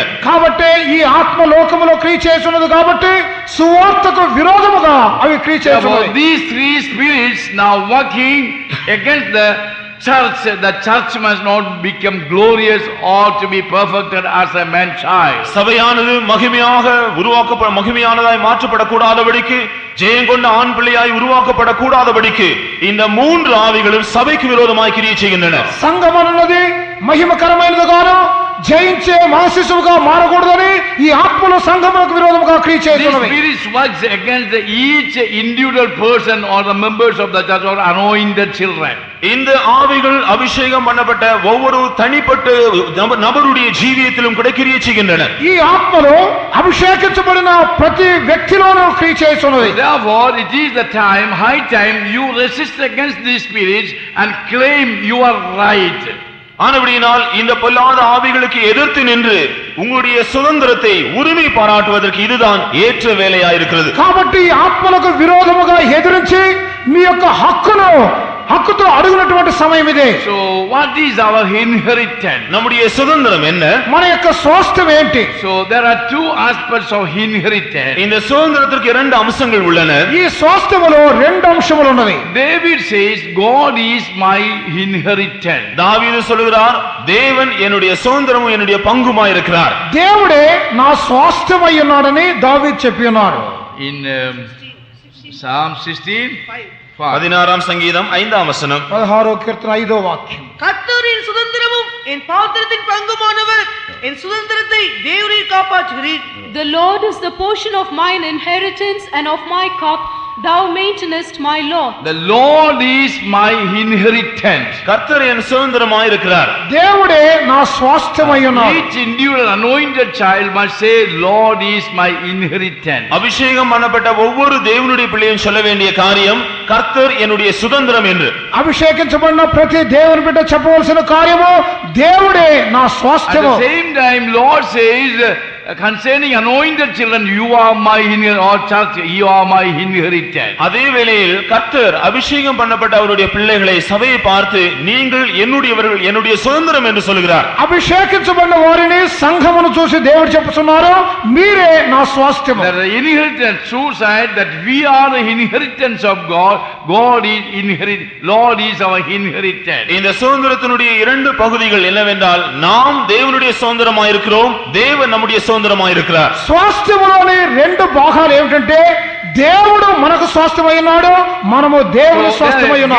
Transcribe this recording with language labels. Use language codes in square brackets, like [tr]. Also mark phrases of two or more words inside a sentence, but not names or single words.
[te] కాబట్టి ఈ ఆత్మ లోకములో క్రియ చేస్తున్నది కాబట్టి సువార్తకు విరోధముగా అవి క్రియ చేస్తున్నవి. [en] These 3 spirits now working against the church. The church must not become glorious or to be perfected as a man child. [ta] சபையானது மகிமையானதாய் மாற்றப்படக்கூடாதபடிக்கு, ஜெயம் கொண்ட ஆண் பிள்ளையாய் உருவாக்கப்படக்கூடாதபடிக்கு இந்த 3 ஆவிகளும் சபைக்கு விரோதமாய் கிரியை செய்கின்றன. [te] సంఘమన్నది మహిమకరమైనదిగాను జయించే మానసిసుగా మారకూడదని ఈ ఆత్మల సంఘములకు విరోధముగా క్రియ చేస్తున్నవి. [en] These spirits works against each individual person or the members of the church or anointed children. [ta] இந்த ஆவிகள் அபிஷேகம் பண்ணப்பட்ட ஒவ்வொரு தனிப்பட்ட நபருடைய ஜீவியத்திலும் கூட கிரியை செய்கின்றன. [te] ఈ ఆత్మలు అభిషేకించబడిన ప్రతి వ్యక్తిలోనూ క్రియ చేస్తున్నవి. [en] Therefore it is the time, high time you resist against these spirits and claim you are right. [ta] ஆனபடியினால் இந்த பொல்லாத ஆவிகளுக்கு எதிர்த்து நின்று உங்களுடைய சுதந்திரத்தை உரிமை பாராட்டுவதற்கு இதுதான் ஏற்ற வேலையாயிருக்கிறது. [te] కాబట్టి ఈ ఆత్మలకు విరోధముగా ఎదిరించి మీ యొక్క హక్కుతో అడుగునటువంటి సమయం ఇదే. [en] So what is our inheritance? [ta] நம்முடைய சுதந்திரம் என்ன? [te] మన యొక్క స్వాస్థ్యం ఏంటి? [en] So there are 2 aspects of inheritance. [ta] இந்த சுதந்திரத்திற்கு 2 அம்சங்கள் உள்ளன. [te] ఈ స్వాస్థ్యములో 2 అంశములు ఉన్నవి. [en] David says God is my inheritance. [ta] தாவீது சொல்கிறார், தேவன் என்னுடைய சுதந்திரமும் என்னுடைய பங்குமாய் இருக்கிறார். [te] దేవుడే నా స్వాస్థ్యమై ఉన్నాడని దావీదు చెప్పి ఉన్నాడు. [en] In Psalm 16 [ta] 16ஆம் சங்கீதம் 5ஆம் வசனம். [te] 16వ కీర్తన 5వ వాక్యం. [ta] கர்த்தரின் சுதந்திரமும் என் பாத்திரத்தின் பங்குமானவர், என் சுதந்திரத்தை தேவரீர் காப்பாற்றுகிறீர். [en] The Lord is the portion of mine inheritance and of my cup, thou maintainest my law. The Lord is my inheritance. [ta] கர்த்தர் என் சுதந்திரமாய் இருக்கிறார். [te] దేవుడే నా స్వాస్థ్యమై ఉన్నాడు. [en] Each individual anointed child must say Lord is my inheritance. [ta] அபிஷேகம் பண்ணப்பட்ட ஒவ்வொரு தேவனுடைய பிள்ளையும் சொல்ல வேண்டிய காரியம் கர்த்தர் என்னுடைய சுதந்திரம் என்று. [te] అభిషేకించబడిన ప్రతి దేవుని బిడ్డ చెప్పవలసిన కార్యము దేవుడే నా [en] At [te] స్వాస్థ్యము. [en] the same time Lord says concerning anointed children, you are my inheritance, or church, you are my inheritance. [ta] அதே வேளையில் கர்த்தர் அபிஷேகம் பண்ணப்பட்ட அவருடைய பிள்ளைகளை சபையை பார்த்து நீங்கள் என்னுடையவர்கள், என்னுடைய சுதந்திரம் என்று சொல்கிறார். [te] అభిషేకించబడిన వారిని సంఘమును చూసి దేవుడు చెప్తున్నారు, మీరే నా స్వాస్థ్యము. [en] The inheritance, true side, that we are the inheritance of God. God is Lord is our inheritance. [ta] இந்த சுதந்திரத்தினுடைய 2 பகுதிகள் என்னவென்றால், நாம் தேவனுடைய சுதந்திரமாய் இருக்கிறோம், தேவன் நம்முடைய சுதந்திரமாய் இருக்கிறார். [te] స్వాస్థ్యములోని 2 భాగాలు ఏమిటంటే దేవుడు మనకు స్వాస్థ్యమై ఉన్నాడు, మనము దేవుని స్వాస్థ్యమై ఉన్నాము.